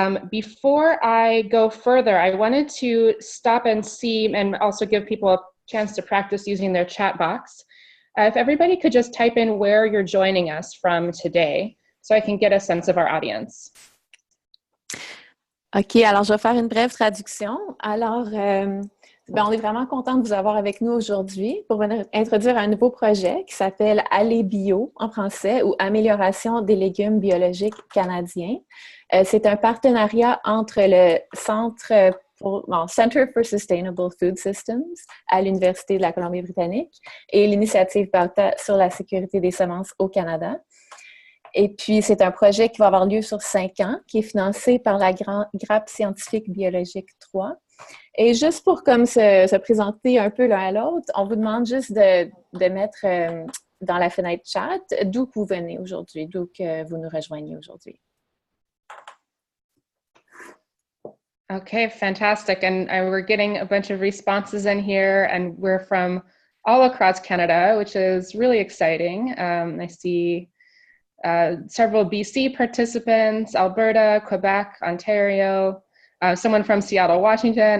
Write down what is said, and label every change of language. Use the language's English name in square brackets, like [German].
[English] Before I go further, I wanted to stop and see and also give people a chance to practice using their chat box. If everybody could just type in where you're joining us from today, so I can get a sense of our audience. [French] OK, alors je vais faire une brève traduction. Alors, on est vraiment content de vous avoir avec nous aujourd'hui pour introduire un nouveau projet qui s'appelle ALÉBIO en français, ou Amélioration des légumes biologiques canadiens. C'est un partenariat entre le Center for Sustainable Food Systems à l'Université de la Colombie Britannique et l'initiative Bauta sur la sécurité des semences au Canada. Et puis, c'est un projet qui va avoir lieu sur 5 ans, qui est financé par la grappe scientifique biologique 3. Et juste pour comme se présenter un peu l'un à l'autre, on vous demande juste de mettre dans la fenêtre chat d'où vous venez aujourd'hui, d'où que vous nous rejoignez aujourd'hui. [English] Okay, fantastic. And we're getting a bunch of responses in here, and we're from all across Canada, which is really exciting. I see several BC participants, Alberta, Quebec, Ontario, someone from Seattle, Washington.